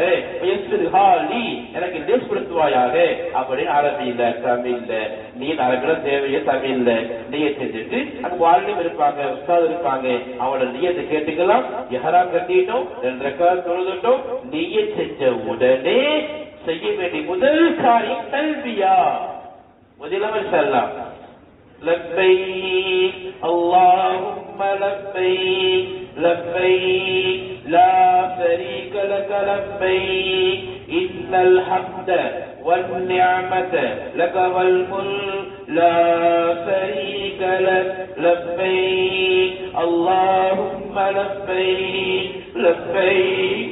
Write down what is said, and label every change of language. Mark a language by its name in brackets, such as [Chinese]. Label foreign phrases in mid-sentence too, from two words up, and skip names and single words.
[Arabic] ويسرها لي [Tamil] எனக்கு லேஸ்படுத்துவாயாக. அப்படின்னு அரபியில தமிழ்ல நீ அரபில தேவையே தமிழ்ல நியத் செஞ்சுட்டு அங்க வாலிம் இருப்பாங்க, உஸ்தாத் இருப்பாங்க, அவளோட நியத்தை கேட்டுக்கலாம். இஹ்ராம் கட்டிட்டோம், 2 ரக்காத் தொழுதுட்டோம். நியத் செஞ்ச உடனே செய்ய வேண்டிய முதல் காரியம் தல்பியா. முதலவர் சொல்லலாம் [Arabic] لبيك اللهم لبيك لبيك لا شريك لك لبيك إن الحمد والنعمة لك والملك لا شريك لك لبيك اللهم لبيك لبيك